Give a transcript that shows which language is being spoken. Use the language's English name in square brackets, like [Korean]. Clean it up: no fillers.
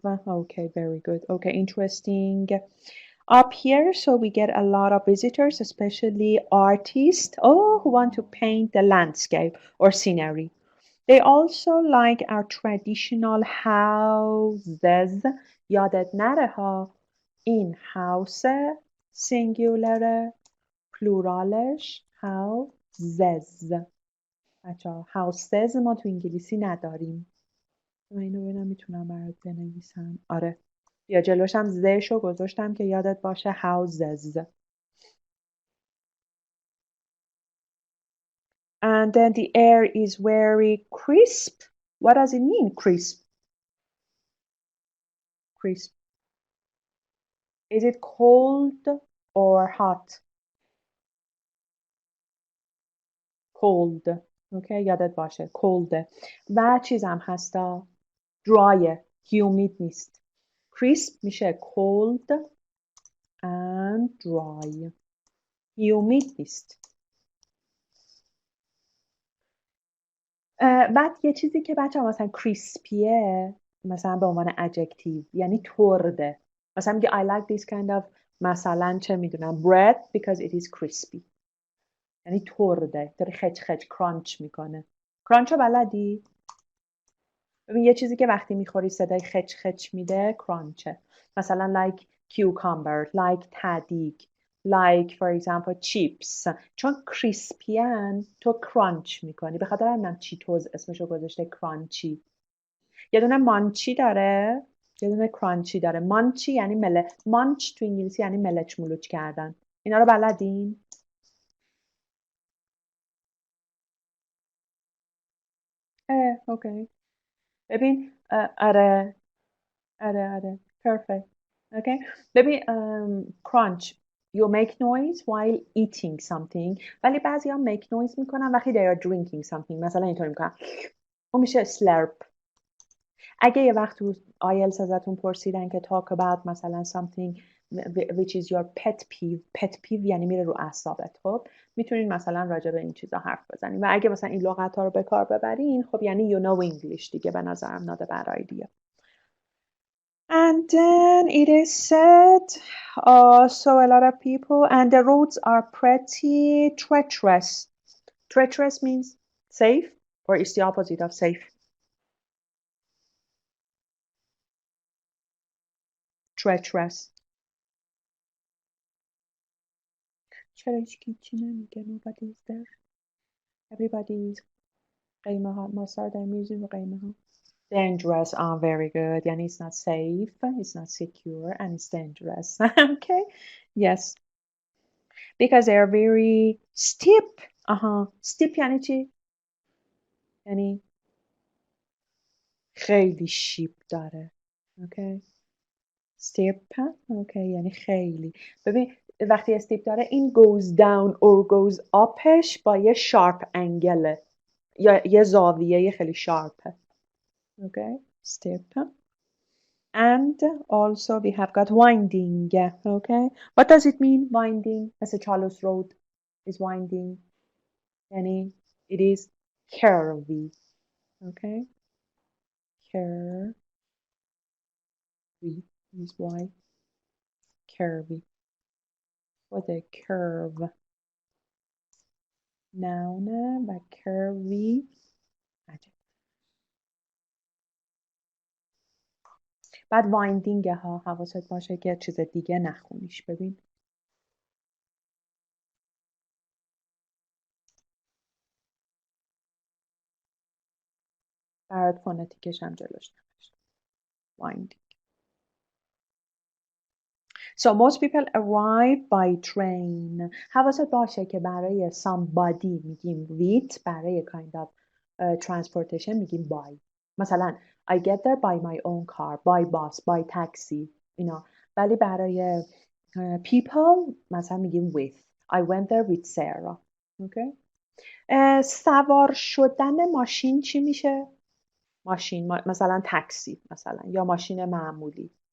[English] Okay, very good. Okay, interesting. Up here, so we get a lot of visitors, especially artists, who want to paint the landscape or scenery. They also like our traditional houses. [Persian] یادت نره ها، این house singular pluralش houses. بچه‌ها houses ما تو انگلیسی نداریم. من اینو ببینم میتونم برات بنویسم. آره بیا جلوشم زشو گذاشتم که یادت باشه houses. [English] And then the air is very crisp. What does it mean, crisp? Crisp. Is it cold or hot? Cold. [Persian] Okay, یادت باشه cold. و چیزم هستا dry. humid نیست. [English] crisp میشه cold and dry. [Persian] humid نیست. بعد یه چیزی که بچه مثلا کریسپیه مثلا به عنوان adjective یعنی ترده. [English] مثلا میگه I like this kind of [Persian] مثلا چه میدونم [English] bread because it is crispy. [Persian] یعنی ترده، داره خچ خچ کرانچ میکنه. کرانچو بلدی؟ ببین یه چیزی که وقتی میخوری صدای خچ خچ میده کرانچه. [English] مثلا like cucumber, like تدیگ, like for example chips. [Persian] چون کریسپیان تو کرانچ میکنی. به خاطر همینم چیتوز اسمشو گذاشته کرانچی. یه دونه مانچی داره، یه دونه کرانچی داره. مانچی یعنی مانچ تو انگلیسی یعنی ملچ ملوچ کردن. اینا رو بلدین؟ اوکی. ببین آره perfect. [English] Okay. ببین crunch you make noise while eating something [Persian] ولی بعضی هم [English] make noise [Persian] میکنن وقتی [English] they are drinking something. [Persian] مثلا اینطوری میکنن اون میشه slurp. اگه یه وقت تو IELTS ازتون پرسیدن که [English] talk about [Persian] مثلا [English] something which is your pet peeve [Persian] یعنی میره رو اعصابت، خب میتونین مثلا راجع به این چیزا حرف بزنین و اگه مثلا این لغت ها رو به کار ببرین خب یعنی [English] you know English [Persian] دیگه. به نظرم [English] not a bad idea. And then it is said so a lot of people and the roads are pretty treacherous. Treacherous means safe or is the opposite of safe? Treacherous. [Persian] چرا هیچکی چی نمیگه؟ [English] Nobody is there. Everybody is [Persian] قیمه ها. ما سر در میزیم و قیمه ها. [English] Dangerous. Very good. یعنی it's not safe, it's not secure, and it's dangerous. Okay. Yes. Because they are very steep. [Persian] Steep یعنی چی؟ یعنی خیلی شیب داره. [English] Okay. steep. Okay. یعنی خیلی. [Persian] ببین وقتی استیپ داره این [English] goes down or goes upش [Persian] با یه [English] sharp angle [Persian] یا یه زاویه خیلی sharp. [English] Okay. steep. And also we have got winding. Okay. What does it mean winding? مثل Charles Road is winding. یعنی it is curvy. Okay. Curvy is why. Curvy. What a curve. [Persian] Noun و curvy. عجب. بعد winding ها حواست باشه که چیز دیگه نخونیش. ببین برات فونتیکش هم جلوش نوشت. [English] Winding. So most people arrive by train. [Persian] حواست باشه که برای somebody میگیم with، برای kind of transportation میگیم by. [English] مثلا I get there by my own car, by bus, by taxi. [Persian] اینا. ولی برای people مثلا میگیم with. [English] I went there with Sarah. Okay. [Persian] سوار شدن ماشین چی میشه؟ ماشین مثلا تاکسی مثلا یا ماشین معمولی.